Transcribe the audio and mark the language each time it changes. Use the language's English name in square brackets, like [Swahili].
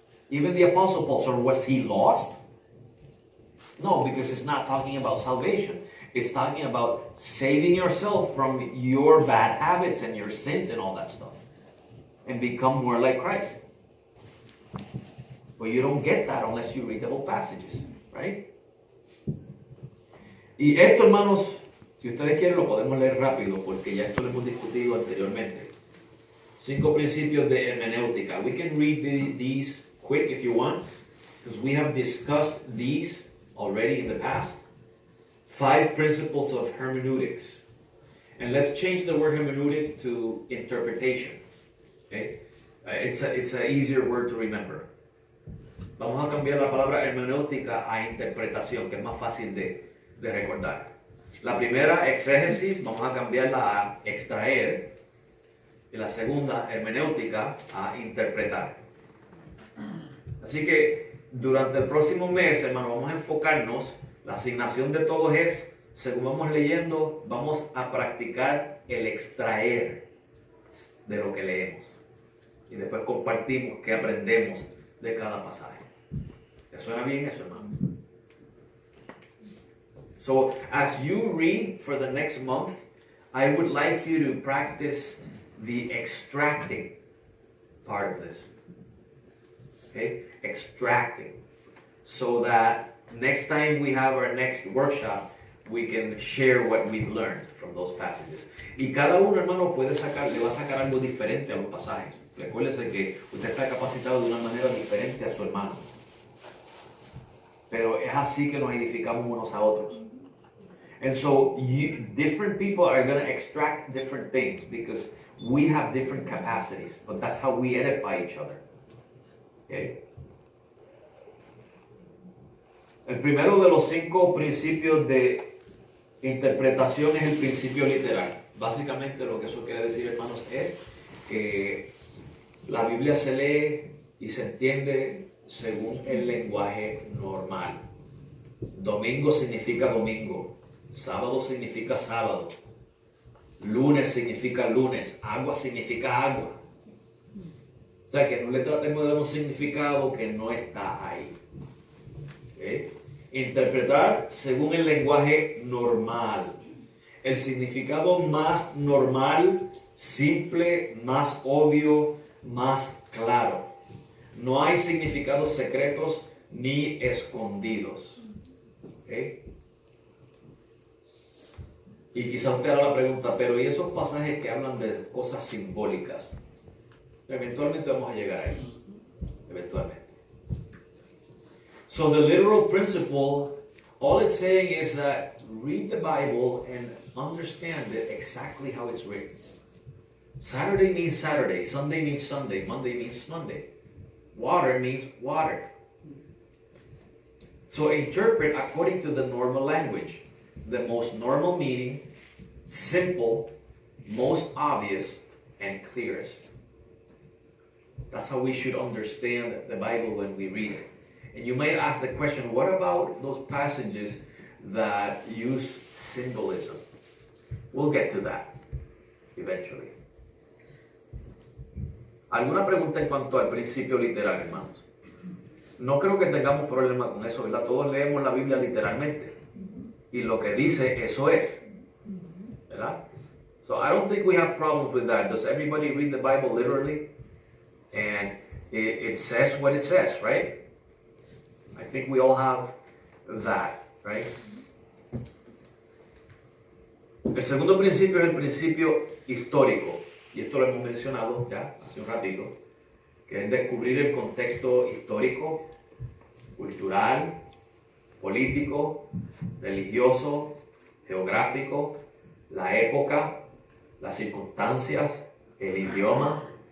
[English] Even the Apostle Paul, so was he lost? No, because it's not talking about salvation. It's talking about saving yourself from your bad habits and your sins and all that stuff. And become more like Christ. But you don't get that unless you read the whole passages, right? [Spanish] Y esto, hermanos, si ustedes quieren lo podemos leer rápido porque ya esto lo hemos discutido anteriormente. 5 principios de hermenéutica. [English] We can read these quick if you want, because we have discussed these already in the past. 5 principles of hermeneutics. And let's change the word hermeneutic to interpretation. Okay? It's an easier word to remember. [Spanish] Vamos a cambiar la palabra hermenéutica a interpretación, que es más fácil de recordar. La primera, exégesis, vamos a cambiarla a extraer. Y la segunda, hermenéutica, a interpretar. Así que durante el próximo mes, hermano, vamos a enfocarnos. La asignación de todos es, según vamos leyendo, vamos a practicar el extraer de lo que leemos. Y después compartimos qué aprendemos de cada pasaje. ¿Te suena bien eso, hermano? [English] So, as you read for the next month, I would like you to practice the extracting part of this. Okay? Extracting. So that next time we have our next workshop, we can share what we've learned from those passages. Y cada uno, hermano, le va a sacar algo diferente a los pasajes. Recuérdese que usted está capacitado de una manera diferente a su hermano. Pero es así que nos edificamos unos a otros. And so different people are going to extract different things because we have different capacities. But that's how we edify each other. Okay? [Spanish] El primero de los 5 principios de interpretación es el principio literal. Básicamente lo que eso quiere decir, hermanos, es que la Biblia se lee y se entiende según el lenguaje normal. Domingo significa domingo. Sábado significa sábado. Lunes significa lunes. Agua significa agua. O sea, que no le tratemos de dar un significado que no está ahí. ¿Okay? Interpretar según el lenguaje normal. el significado más normal, simple, más obvio, más claro. No hay significados secretos ni escondidos. ¿Okay? Y quizá usted haga la pregunta, pero ¿y esos pasajes que hablan de cosas simbólicas? Eventualmente vamos a llegar ahí. Eventualmente. [English] So the literal principle, all it's saying is that read the Bible and understand it exactly how it's written. Saturday means Saturday, Sunday means Sunday, Monday means Monday. Water means water. So interpret according to the normal language. The most normal meaning, simple, most obvious, and clearest. That's how we should understand the Bible when we read it. And you might ask the question, what about those passages that use symbolism? We'll get to that eventually. [Spanish] ¿Alguna pregunta en cuanto al principio literal, hermanos? No creo que tengamos problema con eso, ¿verdad? Todos leemos la Biblia literalmente. Y lo que dice, eso es. ¿Verdad? [English] So I don't think we have problems with that. Does everybody read the Bible literally? And it says what it says, right? I think we all have that, right? [Spanish] El segundo principio es el principio histórico. Y esto lo hemos mencionado ya hace un ratito. Que es descubrir el contexto histórico, cultural, político, religioso, geográfico, la época, las circunstancias, el idioma.